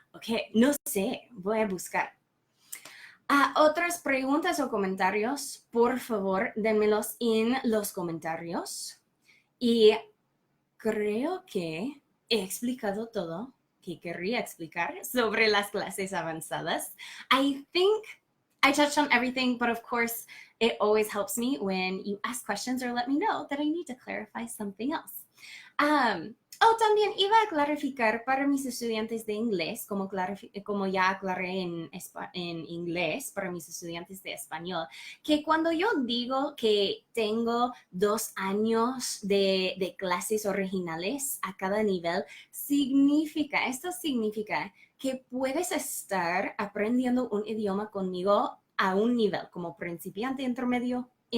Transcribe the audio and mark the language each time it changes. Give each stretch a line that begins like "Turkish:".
Spanish: Ok, no sé, voy a buscar. Otras preguntas o comentarios, por favor, dénmelos en los comentarios. Y creo que he explicado todo que querría explicar sobre las clases avanzadas.
English: I think I touched on everything, but of course, it always helps me when you ask questions or let me know that I need to clarify something else.
Spanish: También iba a clarificar para mis estudiantes de inglés, como ya aclaré en inglés para mis estudiantes de español, que cuando yo digo que tengo 2 años de clases originales a cada nivel, esto significa que puedes estar aprendiendo un idioma conmigo a un nivel como principiante intermedio